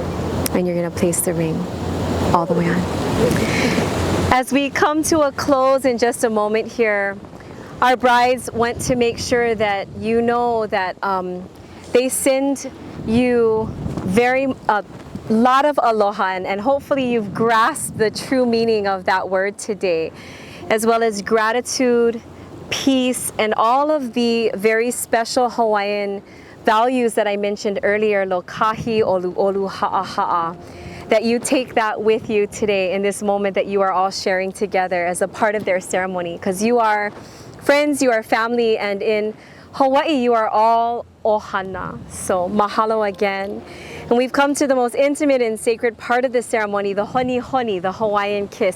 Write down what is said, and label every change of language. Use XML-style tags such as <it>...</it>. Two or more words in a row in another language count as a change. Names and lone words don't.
<en>And you're going to place the ring all the way on. As we come to a close in just a moment here, our brides want to make sure that you know that they send you a lot of aloha, and hopefully you've grasped the true meaning of that word today, as well as gratitude, peace, and all of the very special Hawaiian values that I mentioned earlier,</en> <haw>lokahi, olu olu, ha'a ha'a,</haw> <en>that you take that with you today in this moment that you are all sharing together as a part of their ceremony, because you are friends, you are family, and in Hawaii you are all ohana. So mahalo again. And we've come to the most intimate and sacred part of the ceremony, the</en> <haw>honi honi,</haw> <en>the Hawaiian kiss.</en>